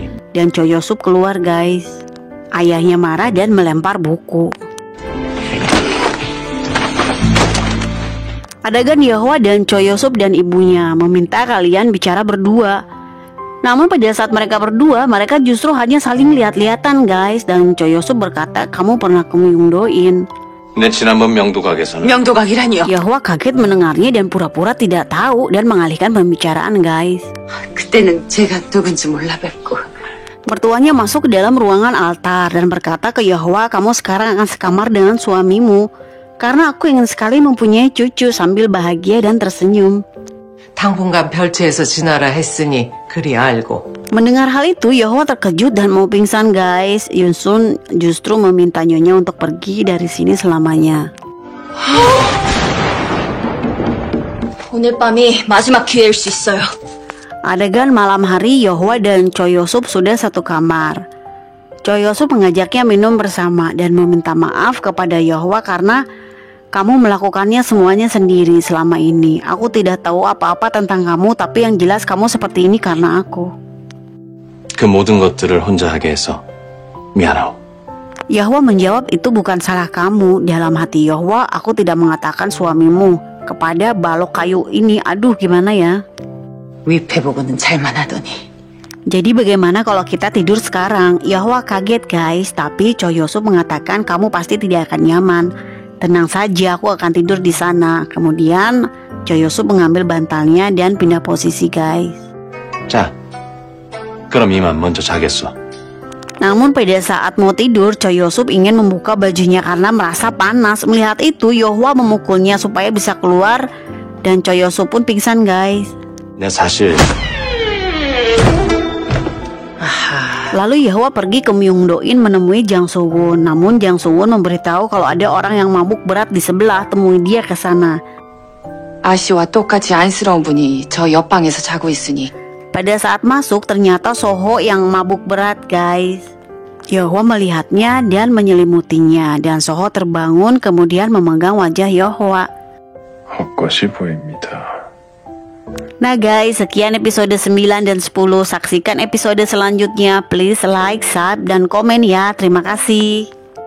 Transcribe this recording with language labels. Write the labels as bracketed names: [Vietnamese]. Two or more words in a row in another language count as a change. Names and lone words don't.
[Indonesian] Dan Choi Yosup keluar guys. Ayahnya marah dan melempar buku. Adegan Yahwa dan Choi Yosup dan ibunya meminta kalian bicara berdua. Namun pada saat mereka berdua, mereka justru hanya saling lihat-lihatan guys. Dan Choi Yosup berkata, kamu pernah kemuyungdoin. [Korean] 내 지난번 명도각에서는 명도각이라니요. [Indonesian] Yahwa kaget mendengarnya dan pura-pura tidak tahu dan mengalihkan pembicaraan guys. [Korean] 그때는 제가 누군지 몰라 뵙고. [Indonesian] Mertuanya masuk ke dalam ruangan altar dan berkata ke Yahwa, kamu sekarang akan sekamar dengan suamimu. Karena aku ingin sekali mempunyai cucu sambil bahagia dan tersenyum. [Korean] 당분간 별채에서 지내라 했으니 그리 알고. [Indonesian] Mendengar hal itu, Yahwa terkejut dan mau pingsan guys. Yunsun justru meminta Nyonya untuk pergi dari sini selamanya. [Korean] 오늘 밤이 마지막 기회일 수 있어요. [Indonesian] Adegan malam hari, Yahwa dan Choi Yosup sudah satu kamar. Choi Yosup mengajaknya minum bersama dan meminta maaf kepada Yahwa karena kamu melakukannya semuanya sendiri selama ini. Aku tidak tahu apa-apa tentang kamu, tapi yang jelas kamu seperti ini karena aku. [Korean] 그 모든 것들을 혼자 하게 해서 미안하오. [Indonesian] Yahwa menjawab, itu bukan salah kamu. Dalam hati Yahwa, aku tidak mengatakan suamimu kepada balok kayu ini. Aduh, gimana ya? [Korean] 위패보고는 잘만 하더니. [Indonesian] Jadi bagaimana kalau kita tidur sekarang? Yahwa kaget guys, tapi Choi Yosup mengatakan kamu pasti tidak akan nyaman. Tenang saja, aku akan tidur di sana. Kemudian Choi Yosup mengambil bantalnya dan pindah posisi guys. [Korean] 자, 그럼 이만 먼저 자겠어. [Indonesian] Namun pada saat mau tidur, Choi Yosup ingin membuka bajunya karena merasa panas. Melihat itu, Yahwa memukulnya supaya bisa keluar dan Choi Yosup pun pingsan guys. [Korean] 내 사실 [Indonesian] Lalu Yahwa pergi ke Myungdoin menemui Jang Soo-won. Namun Jang Soo-won memberitahu kalau ada orang yang mabuk berat di sebelah, temui dia ke sana. [Korean] 아씨와 똑같이 안쓰러운 분이 저 옆방에서 자고 있으니. [Indonesian] Pada saat masuk ternyata Soho yang mabuk berat guys. Yahwa melihatnya dan menyelimutinya dan Soho terbangun kemudian memegang wajah Yahwa. [Korean] 헛것이 보입니다. [Indonesian] Nah guys, sekian episode 9 dan 10. Saksikan episode selanjutnya. [English] Please like, sub, [Indonesian] dan komen ya. Terima kasih.